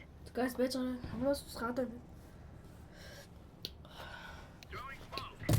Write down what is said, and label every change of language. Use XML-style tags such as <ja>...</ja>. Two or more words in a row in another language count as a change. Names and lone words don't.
<en>Guys,</en> <mn>байж байгаа. Хамраас усгаад байна.</mn> <en>Throwing smoke.</en>